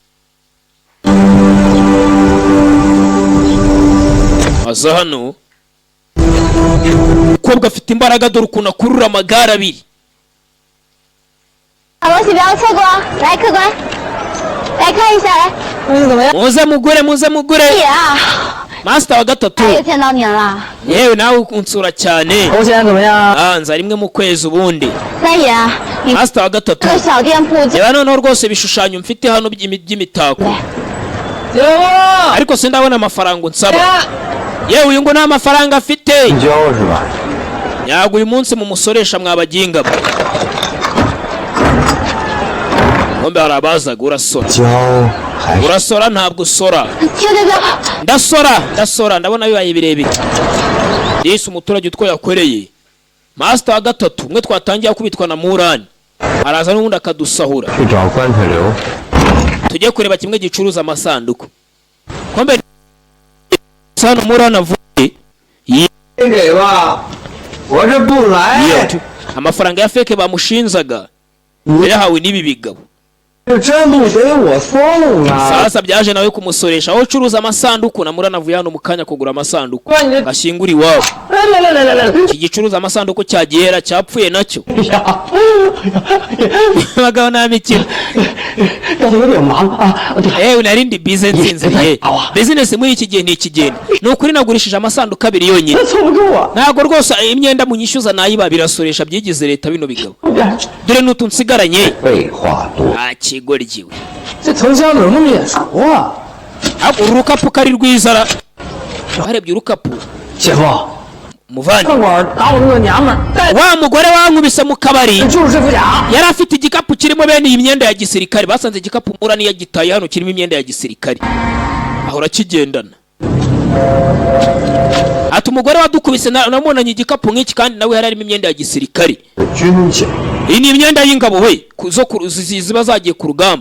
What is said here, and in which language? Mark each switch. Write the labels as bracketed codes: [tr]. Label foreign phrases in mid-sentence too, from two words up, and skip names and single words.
[rw] aza hano umukobwa afite imbaraga dore ukuntu akurura amagare abiri. [zh] 好东西不要错过哦！来，客官，来看一下，来，怎么样？ [rw] muze mugure muze mugure. [zh] 姐啊， [rw] master wa gatatu [zh] 也见到您了。 [rw] yewe nawe unsura cyane. [zh] 头钱怎么样？ [rw] nza rimwe mu kwezi ubundi. [zh] 三爷啊，你 [rw] master wa gatatu [zh] 这个小店铺 [rw] reba noneho rwose ibishushanyo mfite hano by'imitako. [zh] 姐夫， [rw] ariko sindabona amafaranga unsaba. yewe uyu ngo nta mafaranga afite. [zh] 交是吧？ [rw] nyago uyu munsi mumusoresha mwabaginga. Ngombe hari abazaga urasora. [zh] 交还是 [rw] urasora ntabwo usora. [zh] 停！ [rw] ndasora ndabona bibaye birebire. Yesu umuturage utwo yakoreye. master wa gatatu umwe twatangiye kubitwa na Murani araza n'ubundi akadusahura. [zh] 去找棺材流。 [rw] tujye kureba kimwe gicuruza amasanduku. kombe hano Murani avuye [zh] 给吧，我这不来， [rw] amafaranga ya feke bamushinzaga yahawe n'ibi bigabo. [zh] 这真不给我送啊！ [rw] sasa byaje nawe kumusoresha. aho ucuruza amasanduku na Murani avuye hano mu kanya kugura amasanduku gashyingura iwabo. iki gicuruza amasanduku cya gihera cyapfuye nacyo. abagabo nta mikino. [zh] 刚才有点忙啊，对， [rw] yewe narindi business nziriye. business muri iki gihe ni ikigenda. ni ukuri nagurishije amasanduku abiri yonyine. [zh] 凑不住啊。 [rw] ntabwo rwose imyenda munyishyuza nayiba birasoresha byigize leta bino bigabo. dore n'utu nsigaranye. [zh] 废话多， [rw] akigoryiwe. [zh] 这藤箱怎么那么眼熟啊？ [rw] uru rukapu kari rwizara. warebye urukapu 姐夫， muvandi [zh] 饭馆打我那个娘们儿，带 [rw] wa mugore wankubise mu kabari [zh] 就是这副甲。 [rw] yari afite igikapu kirimo bene iyi myenda ya gisirikare. basanze igikapu Murani yagitaye hano kirimo imyenda ya gisirikare ahora kigendana. ati umugore wadukubise namubonanye igikapu nk'iki kandi nawe hari harimo imyenda ya gisirikare. Iyi ni imyenda y'ingabo we ziba zagiye ku rugamba.